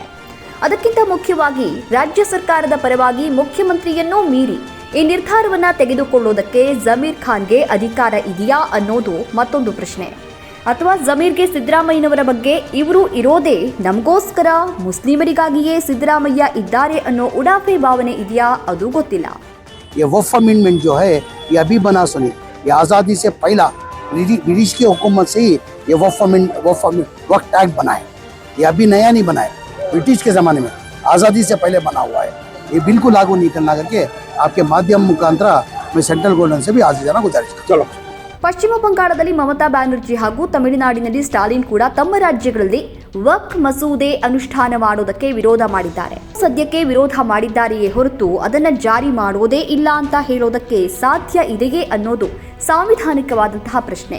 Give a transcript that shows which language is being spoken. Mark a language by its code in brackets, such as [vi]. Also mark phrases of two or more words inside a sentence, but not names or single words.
[kn] ಅದಕ್ಕಿಂತ ಮುಖ್ಯವಾಗಿ ರಾಜ್ಯ ಸರ್ಕಾರದ ಪರವಾಗಿ ಮುಖ್ಯಮಂತ್ರಿಯನ್ನೂ ಮೀರಿ ಈ ನಿರ್ಧಾರವನ್ನ ತೆಗೆದುಕೊಳ್ಳೋದಕ್ಕೆ ಜಮೀರ್ ಖಾನ್ಗೆ ಅಧಿಕಾರ ಇದೆಯಾ ಅನ್ನೋದು ಮತ್ತೊಂದು ಪ್ರಶ್ನೆ. ಅಥವಾ ಜಮೀರ್ಗೆ ಸಿದ್ದರಾಮಯ್ಯನವರ ಬಗ್ಗೆ ಇವರು ಇರೋದೇ ನಮಗೋಸ್ಕರ, ಮುಸ್ಲಿಮರಿಗಾಗಿಯೇ ಸಿದ್ದರಾಮಯ್ಯ ಇದ್ದಾರೆ ಅನ್ನೋ ಉಡಾಫೆ ಭಾವನೆ ಇದೆಯಾ ಅದು ಗೊತ್ತಿಲ್ಲ. [hi] ये वक्फ अमेंडमेंट जो है ये अभी बना सुनी, ये आज़ादी से पहला ब्रिटिश की हुकूमत से ही ये वक्फ एक्ट बना है. ये अभी नया नहीं बना है, ब्रिटिश के ज़माने में आज़ादी से पहले बना हुआ है. ये बिल्कुल लागू नहीं करना करके आपके माध्यम मुखांतर मैं [en] central government [hi] से भी आज जाना गुजारिश करता हूं. [kn] ಪಶ್ಚಿಮ ಬಂಗಾಳದಲ್ಲಿ ಮಮತಾ ಬ್ಯಾನರ್ಜಿ ಹಾಗೂ ತಮಿಳುನಾಡಿನಲ್ಲಿ ಸ್ಟಾಲಿನ್ ಕೂಡ ತಮ್ಮ ರಾಜ್ಯಗಳಲ್ಲಿ ವಕ್ಫ್ ಮಸೂದೆ ಅನುಷ್ಠಾನ ಮಾಡೋದಕ್ಕೆ ವಿರೋಧ ಮಾಡಿದ್ದಾರೆ. ಸದ್ಯಕ್ಕೆ ವಿರೋಧ ಮಾಡಿದ್ದಾರೆಯೇ ಹೊರತು ಅದನ್ನ ಜಾರಿ ಮಾಡೋದೇ ಇಲ್ಲ ಅಂತ ಹೇಳೋದಕ್ಕೆ ಸಾಧ್ಯ ಇದೆಯೇ ಅನ್ನೋದು ಸಾಂವಿಧಾನಿಕವಾದಂತಹ ಪ್ರಶ್ನೆ.